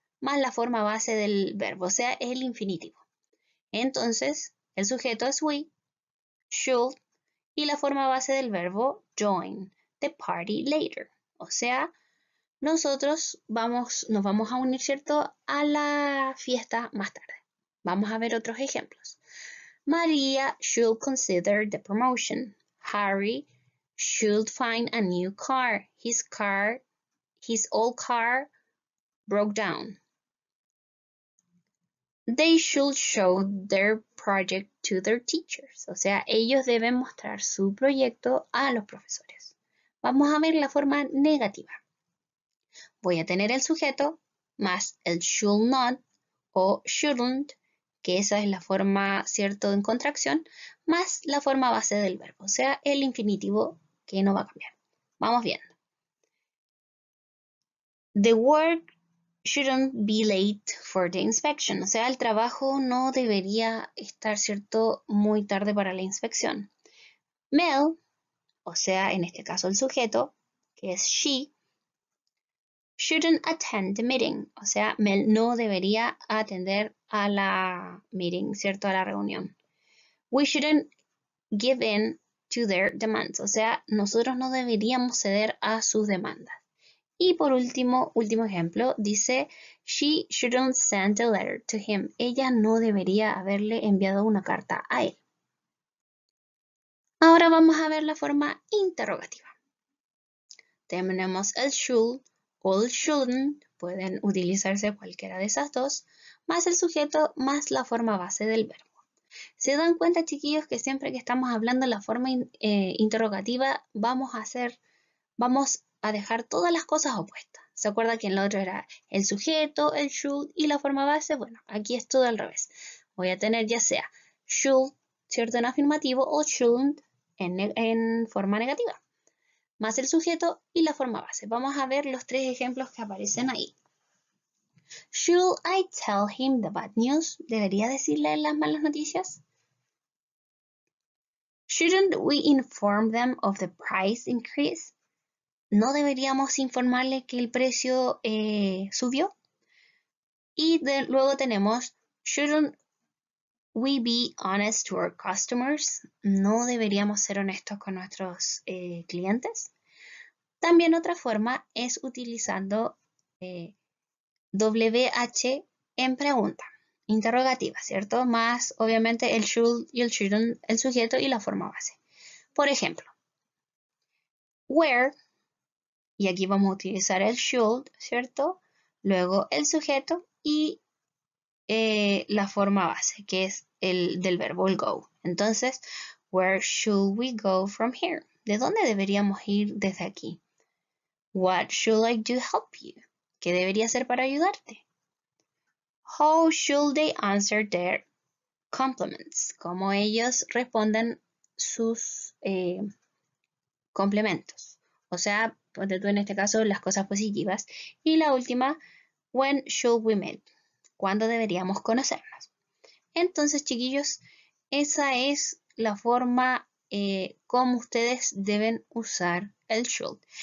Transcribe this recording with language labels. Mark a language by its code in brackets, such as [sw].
[es] más la forma base del verbo, o sea, es el infinitivo. Entonces, el sujeto es we, should, y la forma base del verbo [en] join the party later. [es] O sea, nosotros nos vamos a unir, ¿cierto?, a la fiesta más tarde. Vamos a ver otros ejemplos. [en] Maria should consider the promotion. Harry should find a new car. His old car broke down. They should show their project to their teachers. [es] O sea, ellos deben mostrar su proyecto a los profesores. Vamos a ver la forma negativa. Voy a tener el sujeto más el should not o shouldn't, que esa es la forma, ¿cierto?, en contracción, más la forma base del verbo, o sea, el infinitivo que no va a cambiar. Vamos viendo. [en] The work shouldn't be late for the inspection. [es] O sea, el trabajo no debería estar, ¿cierto?, muy tarde para la inspección. Mel, o sea, en este caso el sujeto, que es she, [en] shouldn't attend the meeting. [es] O sea, Mel no debería atender a la meeting, ¿cierto?, a la reunión. [en] We shouldn't give in to their demands. [es] O sea, nosotros no deberíamos ceder a sus demandas. Y por último ejemplo, dice, [en] she shouldn't send a letter to him. [es] Ella no debería haberle enviado una carta a él. Ahora vamos a ver la forma interrogativa. Tenemos el should o el shouldn't, pueden utilizarse cualquiera de esas dos, más el sujeto, más la forma base del verbo. ¿Se dan cuenta, chiquillos, que siempre que estamos hablando de la forma interrogativa vamos a dejar todas las cosas opuestas? ¿Se acuerda que en lo otro era el sujeto, el should y la forma base? Bueno, aquí es todo al revés. Voy a tener ya sea should, ¿cierto?, en afirmativo o shouldn't en forma negativa, más el sujeto y la forma base. Vamos a ver los tres ejemplos que aparecen ahí. [en] Should I tell him the bad news? [es] ¿Debería decirle las malas noticias? [en] Shouldn't we inform them of the price increase? [es] ¿No deberíamos informarle que el precio subió? Y luego tenemos, [en] shouldn't we be honest to our customers? [es] ¿No deberíamos ser honestos con nuestros clientes? También otra forma es utilizando WH en pregunta, interrogativa, ¿cierto? Más obviamente el should y el shouldn't, el sujeto y la forma base. Por ejemplo, where, y aquí vamos a utilizar el should, ¿cierto? Luego el sujeto y la forma base, que es el del verbo, el go. [en] Entonces, where should we go from here? [es] ¿De dónde deberíamos ir desde aquí? [en] What should I do to help you? [es] ¿Qué debería hacer para ayudarte? [en] How should they answer their compliments? [es] ¿Cómo ellos responden sus complementos? O sea, ponte tú en este caso las cosas positivas. Y la última, [en] when should we meet? [es] ¿Cuándo deberíamos conocernos? Entonces, chiquillos, esa es la forma como ustedes deben usar el should.